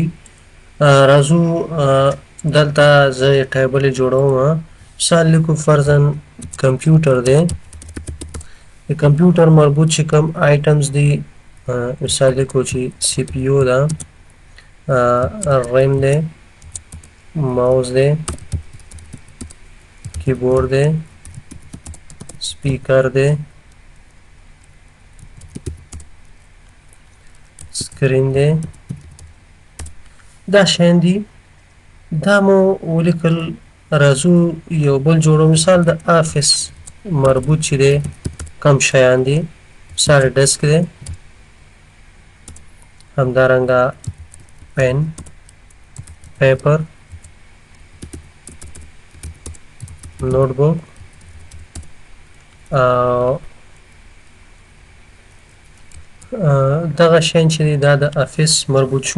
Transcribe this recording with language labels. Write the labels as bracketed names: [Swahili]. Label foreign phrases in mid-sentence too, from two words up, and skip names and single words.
[Pashto] راځو دلته زه ټیبل جوړوم. مثال لیکو فرضاً کمپیوټر دی. د کمپیوټر مربوط چې کوم آیټمز دي مثال لیکو چې سی پی یو ده، ریم دی، ماوس دی، کیبورډ دی، سپیکر دی، سکرین دی. دا شیان دي. دا مو ولیکل. راځو یو بل جوړو. مثال د آفس مربوط چې دی کم شیان دي. مثال ډیسک دی، همدارنګه پین، پیپر، नोटबुक دغه شیان چې دی دا د افیس مربوط شو.